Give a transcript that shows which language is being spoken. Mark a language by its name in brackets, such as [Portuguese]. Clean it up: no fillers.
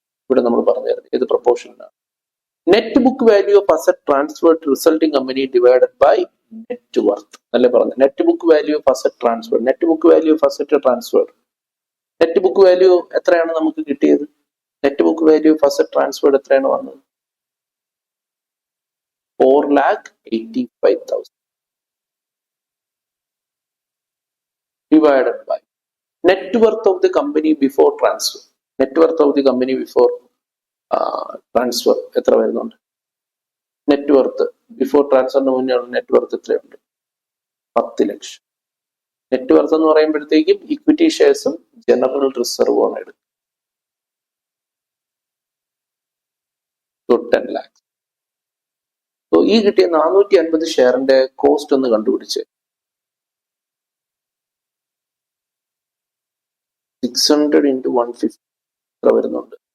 [Malayalam] ഇവിടെ നമ്മൾ പറഞ്ഞായിരുന്നു ഏത് പ്രപ്പോർഷനിലാണ്? [English] net book value of asset transferred resulting company divided by net worth [Malayalam] അല്ലേ പറഞ്ഞു. [English] Net book value of asset transferred, net book value of asset transferred. Net book value [Malayalam] എത്രയാണ് നമുക്ക് കിട്ടിയത്? [English] net book value of asset transferred [Malayalam] എത്രയാണ് വന്നത്? [English] 4,85,000 divided by net worth of the company before transfer. Net worth of the company before transfer [Malayalam] എത്ര വരുന്നുണ്ട്? [English] net worth before ട്രാൻസ്ഫറിന് മുന്നേ net worth [Malayalam] എത്രയുണ്ട്? 10 ലക്ഷം. Net worth എന്ന് പറയുമ്പോഴത്തേക്കും ഇക്വിറ്റി ഷെയർസും ജനറൽ റിസർവും ആണ് എടുക്കുക. [English] 10 lakhs. [Malayalam] സോ ഈ കിട്ടിയ 450 ഷെയറിന്റെ കോസ്റ്റ് ഒന്ന് കണ്ടുപിടിച്ച് 600 into 150 എത്ര വരുന്നുണ്ട്?